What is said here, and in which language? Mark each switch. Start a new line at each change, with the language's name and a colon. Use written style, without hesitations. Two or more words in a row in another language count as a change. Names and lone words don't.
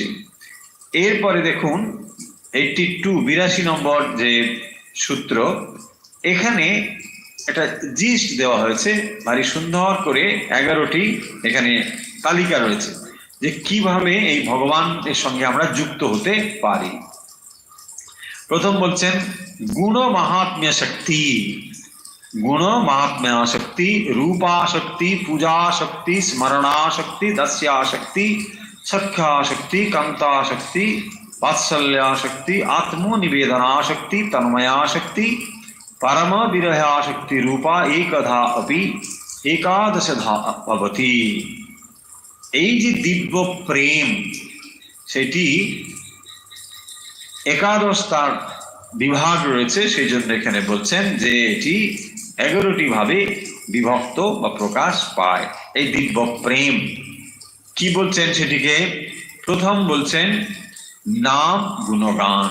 Bangla: এরপরে দেখুন 82 নম্বর যে সূত্র, এখানে একটা জিস্ট দেওয়া হয়েছে ভারী সুন্দর করে, 11টি এখানে তালিকা রয়েছে যে কিভাবে এই ভগবানের সঙ্গে আমরা যুক্ত হতে পারি। প্রথম বলছেন গুণ মাহাত্ম্য শক্তি। গুণ মাহাত্ম্য শক্তি, রূপাশক্তি, পূজাশক্তি, স্মরণাশক্তি, দস্যাশক্তি,
Sanskrit: सख्याशक्ति, कांताशक्ति, वात्सल्याशक्ति, आत्मनिवेदनाशक्ति, तन्मयाशक्ति, परम विरहाशक्ति रूपा एकधा अपि एकादशधा भवति।
Bangla: এই যে দিব্য প্রেম, সেটি একাদশ তার বিভাগ রয়েছে, সেই জন্য এখানে বলছেন যে এটি 11টি ভাবে বিভক্ত বা প্রকাশ পায়। এই দিব্য প্রেম কি বলছেন সেটিকে, প্রথম বলছেন নাম গুণগান।